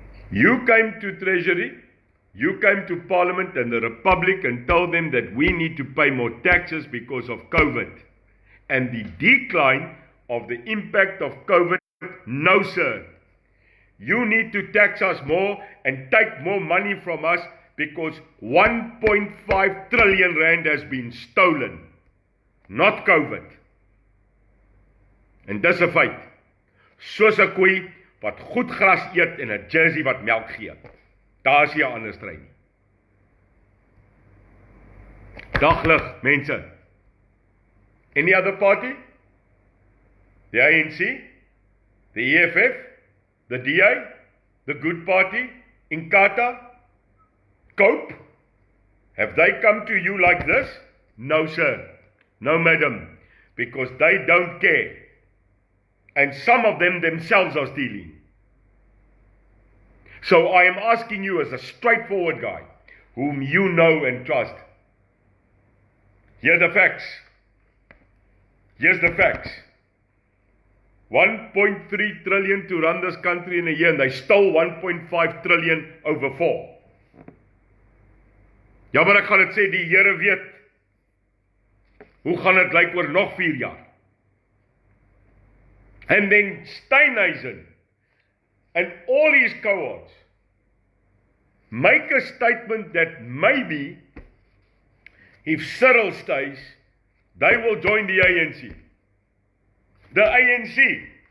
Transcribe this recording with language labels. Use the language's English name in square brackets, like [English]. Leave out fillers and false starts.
[English] You came to Treasury, you came to Parliament and the Republic and told them that we need to pay more taxes because of COVID and the decline of the impact of COVID. No, sir. You need to tax us more and take more money from us because 1.5 trillion rand has been stolen, not COVID. [Afrikaans] En dis 'n feit. Soos 'n koei wat goed gras eet en 'n jersey wat melk gee. Daar is nie 'n ander stryd nie. Daglig, mense. [English] Any other party? The ANC, the EFF, the DA, the Good Party, Inkatha, Cope, have they come to you like this? No, sir. No, madam. Because they don't care. And some of them themselves are stealing. So I am asking you as a straightforward guy, whom you know and trust. Here are the facts. Here's the facts. 1.3 trillion to run this country in a year, and they stole 1.5 trillion over 4. [Afrikaans] Ja, maar ek gaan dit sê, die Here weet. Hoe gaan dit lyk oor nog 4 jaar? [English] And then Steinhuisen and all his cohorts make a statement that maybe if Cyril stays, they will join the ANC. The ANC.